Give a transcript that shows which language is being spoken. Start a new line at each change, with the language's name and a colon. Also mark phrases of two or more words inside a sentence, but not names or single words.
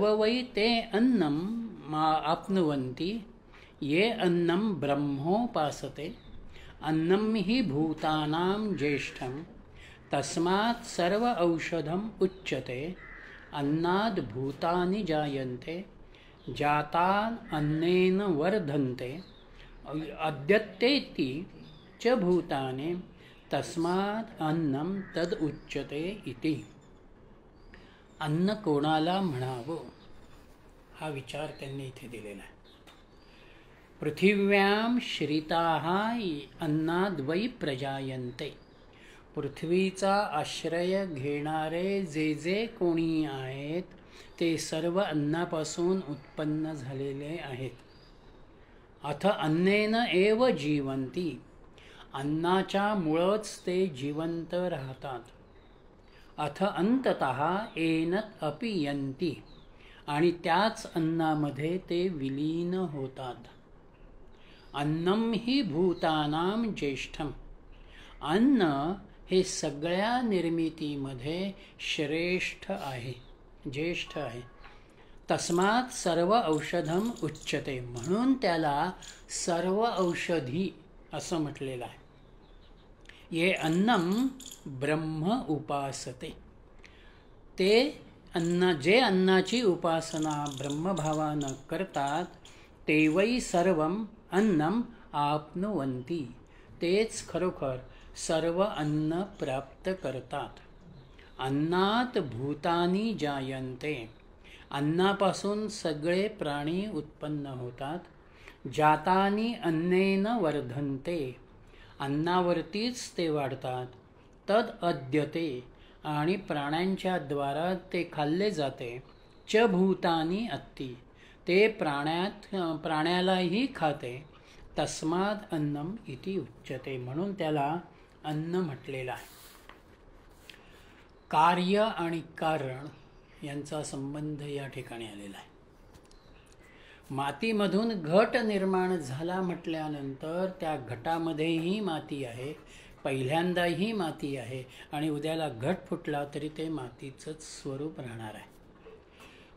Sanskrit: वै ते अन्नं आप्नुवन्ति ये अन्नं ब्रह्मोपासते अन्नं हि भूतानां ज्येष्ठं तस्मात् सर्व औषधम उच्यते अन्नाद् भूतानि जायन्ते जातान् अन्नेन वर्धन्ते अद्यत्तेति च भूतानि तस्मात् अन्नं तद उच्यते इति.
Marathi: अन्न कोणाला म्हणावं हा विचार त्यांनी इथे दिलेला आहे.
Sanskrit: पृथिव्यां श्रिताः अन्नाद्वै प्रजायन्ते.
Marathi: पृथ्वीचा आश्रय घेणारे जे जे कोणी आहेत ते सर्व अन्नापासून उत्पन्न झालेले आहेत.
Sanskrit: अथ अन्नेन एव जीवन्ति.
Marathi: अन्नाच्या मुळच ते जिवंत राहतात.
Sanskrit: अथ अंततः एनत अपि यन्ति.
Marathi: आणि त्याच अन्नामध्ये ते विलीन होतात.
Sanskrit: अन्नं हि भूतानां ज्येष्ठं.
Marathi: अन्न हे सगळ्या निर्मितीमध्ये श्रेष्ठ आहे, ज्येष्ठ आहे.
Sanskrit: तस्मात् सर्व औषधम उच्यते.
Marathi: म्हणून त्याला सर्व औषधी असं म्हटलेलं आहे.
Sanskrit: ये अन्नम ब्रह्म उपासते.
Marathi: ते अन्न जे अन्नाची उपासना ब्रह्मभावानं करतात ते
Sanskrit: वै सर्वम अन्नम आप्नुवन्ति.
Marathi: तेच खरोखर सर्व अन्न प्राप्त करतात.
Sanskrit: अन्नात भूतानि जायन्ते.
Marathi: अन्नापासून सगळे प्राणी उत्पन्न होतात.
Sanskrit: जातानि अन्नेन वर्धन्ते.
Marathi: अन्नावरतीच ते वाढतात.
Sanskrit: तद अद्यते.
Marathi: आणि प्राण्यांच्या द्वारा ते खाल्ले जाते.
Sanskrit: च भूतानि अत्ति.
Marathi: ते प्राण्यालाही खाते.
Sanskrit: तस्मात् अन्नम इति उच्यते.
Marathi: म्हणून त्याला अन्न म्हटलेलं आहे. कार्य आणि कारण यांचा संबंध या ठिकाणी आलेला आहे. मातीमधून घट निर्माण झाला म्हटल्यानंतर त्या घटामध्येही माती आहे, पहिल्यांदाही माती आहे आणि उद्याला घट फुटला तरी ते मातीचंच स्वरूप राहणार आहे.